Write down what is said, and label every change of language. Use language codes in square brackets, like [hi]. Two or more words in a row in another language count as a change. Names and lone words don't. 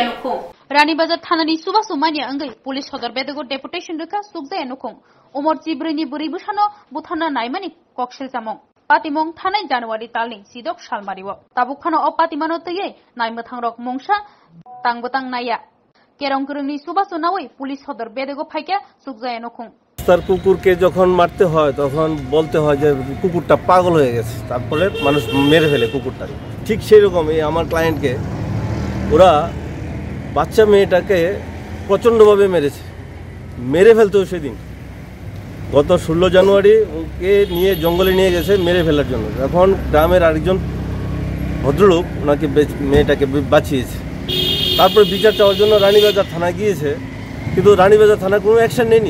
[trp] नुखो रानी बाजार थानानि चुबा सुमानिया अंगै पुलिस सदर बेदगो डेपुटेशन रखा सुगजाया नुखो उमर चिब्रैनि बुरै बुसानो बुथाना नायमानि कक्सेल जामं पातिमं थानाय जानुवारि तालनि सिदक सालमारिव ताबुखानो अ पातिमानो तयै नायमथां रक मंसा तांबतां नाया केरं क्रंगनि चुबा सुनावै पुलिस सदर बेदगो फाइका सुगजाया नुखो [bn] তার কুকুরকে যখন মারতে হয় তখন বলতে হয় যে কুকুরটা পাগল হয়ে গেছে তারপরে মানুষ মেরে ফেলে কুকুরটাকে ঠিক সেই রকমই আমার ক্লায়েন্টকে ওরা বাচ্চা মেয়েটাকে প্রচণ্ডভাবে মেরেছে মেরে ফেলতো সেদিন গত 16 জানুয়ারি ওকে নিয়ে জঙ্গলে নিয়ে গেছে মেরে ফেলার জন্য এখন গ্রামের আরেকজন ভদ্রলোক ওনাকে মেয়েটাকে বাঁচিয়েছে তারপরে বিচার চাওয়ার জন্য রানীবাজার থানায় গিয়েছে, কিন্তু রানীবাজার থানায় কোনো অ্যাকশন নেয়নি।